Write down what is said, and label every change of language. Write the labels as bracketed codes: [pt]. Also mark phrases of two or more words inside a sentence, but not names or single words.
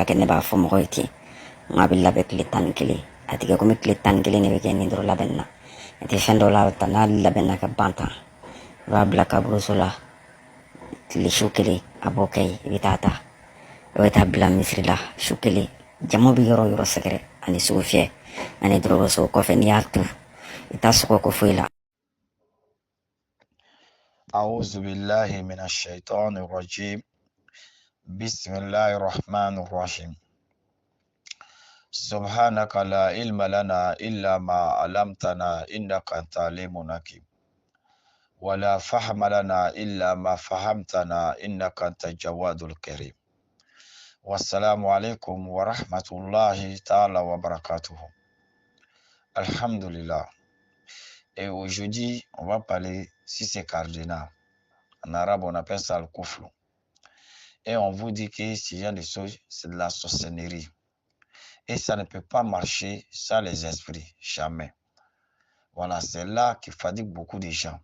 [bm] kɛ ne b'a fɔ mɔgɔw ye ten n k'a bɛ labɛn tile 11 a tɛ kɛ komi tile 11 de bɛ kɛ nin dɔrɔn labɛnni na a tɛ fɛn dɔw la n'a labɛnna ka ban tan i b'a bila kaburuso la tile su kelen a b'o kɛ yen i bɛ taa ta i bɛ taa bila misiri la su kelen jama bɛ yɔrɔ o yɔrɔ sɛgɛrɛ ani sugu fiyɛ ani dɔgɔtɔrɔso kɔfɛ n'i y'a tu i t'a sɔgɔ ko foyi la. [ar] أعوذ بالله من الشيطان الرجيم بسم الله الرحمن الرحيم سبحانك لا علم لنا إلا ما علمتنا إنك أنت العليم الحكيم ولا فهم لنا إلا ما فهمتنا إنك أنت الجواد الكريم والسلام عليكم ورحمة الله تعالى وبركاته. Alhamdulillah. [fr] Et aujourd'hui, on va parler si c'est cardinal. En arabe, on appelle ça le kouflou. Et on vous dit que ce genre de choses, c'est de la sorcellerie. Et ça ne peut pas marcher sans les esprits, jamais. Voilà, c'est là qui fatigue beaucoup de gens.